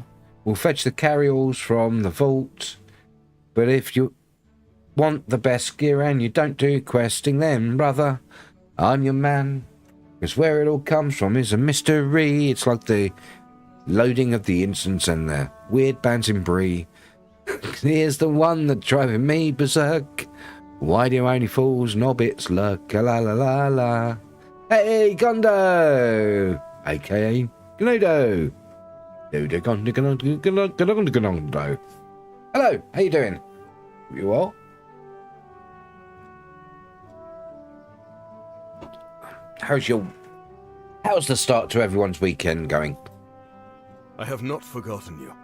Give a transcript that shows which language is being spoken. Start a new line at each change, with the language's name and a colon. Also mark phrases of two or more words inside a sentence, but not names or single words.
English: We'll fetch the carryalls from the vault. But if you want the best gear and you don't do questing, then, brother, I'm your man. Because where it all comes from is a mystery. It's like the loading of the incense and the weird bands in Bree. Here's the one that's driving me berserk. Why do only fools and hobbits lurk? La la la la. Hey, Gondo! A.K.A. Gnodo. Hello, how you doing? You well? How's the start to everyone's weekend going? I have not forgotten you.